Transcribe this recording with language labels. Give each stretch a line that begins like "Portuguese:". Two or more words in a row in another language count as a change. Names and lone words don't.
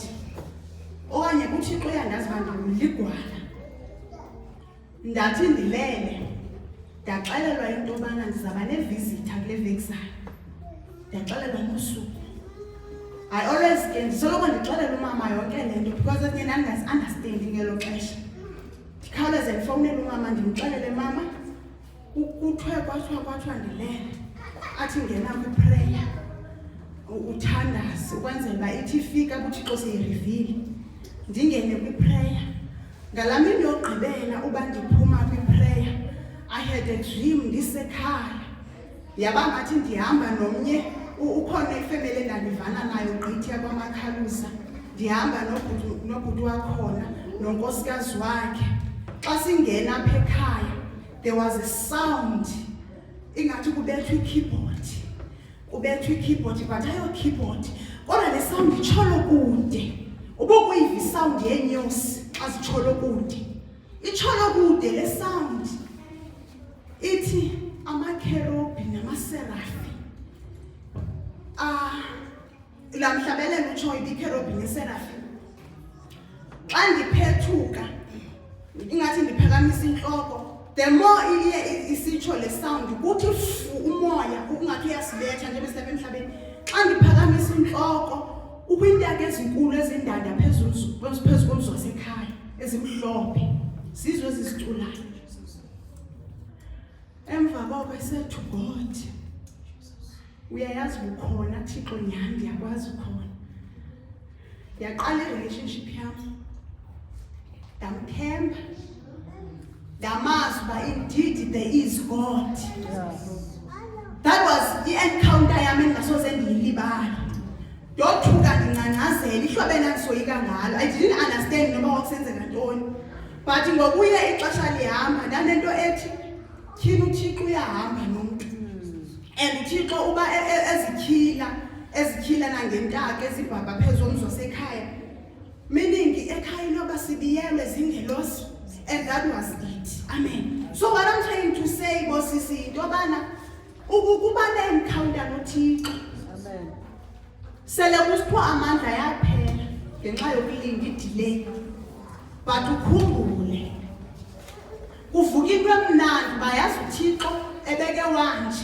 Xhosa: Okanye kuThixo uyandazi uba ndinguligwala. Ndathi ndilele ndaxelelwa into yobana ndizaba nevizitha kule veki zayo. Ndaxelelwa ngosuku.
English: I always
Xhosa: ke ndisoloko ndixelela umama yonke le nto because ezinye ndandingazi-understandi ngelo xesha. Ndikhawuleze ndifowunele umama ndimxelele mama kuthiwe kwathiwa ndilele. Athi ngena kwiprayer uthandaze ukwenzela uba ithi ifika uThixo seyirivile. Ndingene kwiprayer. Ngalaa mini yogqibela uba ndiphuma kwiprayer
English: I had a dream
Xhosa: ndisekhaya. Yaba ngathi ndihamba nomnye ukhona ifemeli endandivana nayo gqithiya kwaMakhalusa. Ndihamba nobhuti wakhona nonkosikazi wakhe. Xa singena apha ekhaya
English: there was a sound
Xhosa: ingathi kubethwa ikeyboard. Kubethwa ikeyboard but ayo keyboard kodwa le sound itsholo kude. Ubokuyiva isound yenyosi azitsholo kude. Itsholo kude le sound. Ithi amakherubhi namaserafi. La mhlabelelo utsho ibikherubhi neserafi. Xa ndiphethuka ingathi ndiphakamisa inhloko,
English: the more
Xhosa: iye isitsho le sound kuthi umoya ungathi uyasibetha nje besihlala emhlabeni. Xa ndiphakamisa inhloko ukwintaka ezinkulu ezindanda phezulu komzi wasekhaya ezimhlophe sizwe ezisiculayo. Emva koko
English: I said to God,
Xhosa: uyayazi ukhona Thixo nyhani ndiyakwazi ukhona. Yaqala i-relationship yami. Ndamthemba. Ndamazi uba
English: indeed there is God. Yeah. That was the encounter
Xhosa: yami engasoze ndiyilibala. Ndothuka ndingcangcazela ihlobo endandisoyika ngalo.
English: I didn't understand
Xhosa: noba kwakusenzeka ntoni. But ngokuye ixesha lihamba ndanento ethi tyhini uThixo uyahamba nomntu. And uThixo uba ezityhila nangentaka ezibhabha phezu komzi wasekhaya. Meaning ekhaya inoba sibiyelwe zingelosi.
English: And that was it. Amen. So what I'm trying to say
Xhosa: bosisi into yobana ukuba ne-encounter noThixo. Amen. Sele kusithiwa amandla yaphela ngenxa yokulinda idelay. But ukhumbule kuvuka into emnandi bayazi uThixo ebeke wanje.